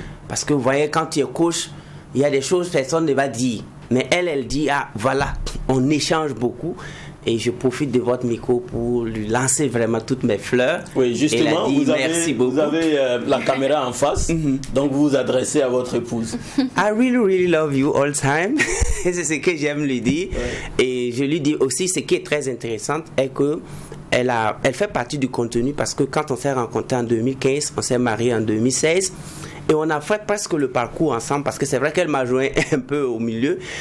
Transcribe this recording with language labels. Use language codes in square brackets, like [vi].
[fr] Parce que vous voyez, quand tu es coach, il y a des choses que personne ne va dire. Mais elle dit, ah voilà, on échange beaucoup. Et je profite de votre micro pour lui lancer vraiment toutes mes fleurs. Oui, justement, dit, vous avez la caméra en face, donc vous vous adressez à votre épouse. [en] I really, really love you all the time. [fr] C'est ce que j'aime lui dire. Et je lui dis aussi, ce qui est très intéressant, est que elle fait partie du contenu parce que quand on s'est rencontrés en 2015, on s'est mariés en 2016. Et on a fait presque le parcours ensemble parce que c'est vrai qu'elle m'a joint un peu au milieu.